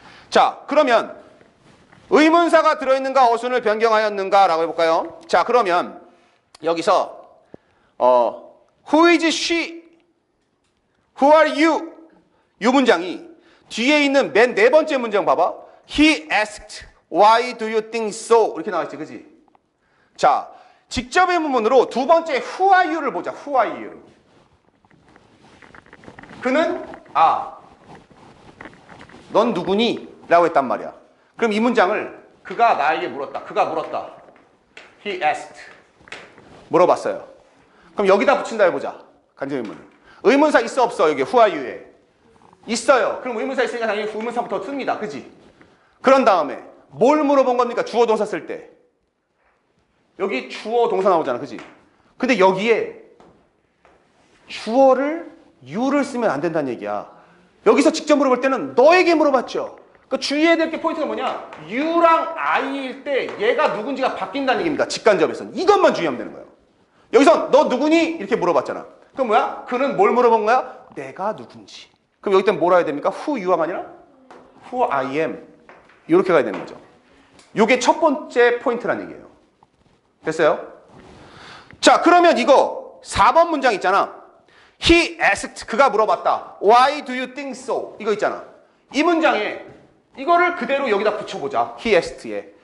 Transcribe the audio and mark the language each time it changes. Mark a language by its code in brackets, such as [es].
[ko] 자, 그러면 의문사가 들어있는가, 어순을 변경하였는가 라고 해볼까요? 자, 그러면 여기서 [en] Who is she? Who are you? [ko] 이 문장이 뒤에 있는 맨 네 번째 문장 봐봐. [en] He asked, why do you think so? [ko] 이렇게 나와있지, 그지? 자, 직접 의문문으로 두 번째 [en] Who are you [ko] 를 보자. [en] Who are you? [ko] 그는 넌 누구니? 라고 했단 말이야. 그럼 이 문장을 그가 나에게 물었다. 그가 물었다. [en] He asked. [ko] 물어봤어요. 그럼 여기다 붙인다 해보자. 간접 의문을. 의문사 있어 없어? 여기 [en] Who are you [ko] 에. 있어요. 그럼 의문사 있으니까 당연히 의문사부터 씁니다. 그지? 그런 다음에 뭘 물어본 겁니까? 주어 동사 쓸 때. 여기 주어 동사 나오잖아. 그지? 근데 여기에 주어를 you를 쓰면 안 된다는 얘기야. 여기서 직접 물어볼 때는 너에게 물어봤죠. 그 주의해야 될 게 포인트가 뭐냐? you랑 I일 때 얘가 누군지가 바뀐다는 얘기입니다. 직간접에서는. 이것만 주의하면 되는 거예요. 여기서 너 누구니? 이렇게 물어봤잖아. 그럼 뭐야? 그는 뭘 물어본 거야? 내가 누군지. 그럼 여기 때는 뭐라 해야 됩니까? [en] who you가 아니라 who I am. [ko] 이렇게 가야 되는 거죠. 이게 첫 번째 포인트라는 얘기예요. 됐어요? 자, 그러면 이거 4번 문장 있잖아. [en] He asked, [ko] 그가 물어봤다. [en] Why do you think so? [ko] 이거 있잖아. 이 문장에 이거를 그대로 여기다 붙여보자. He asked에.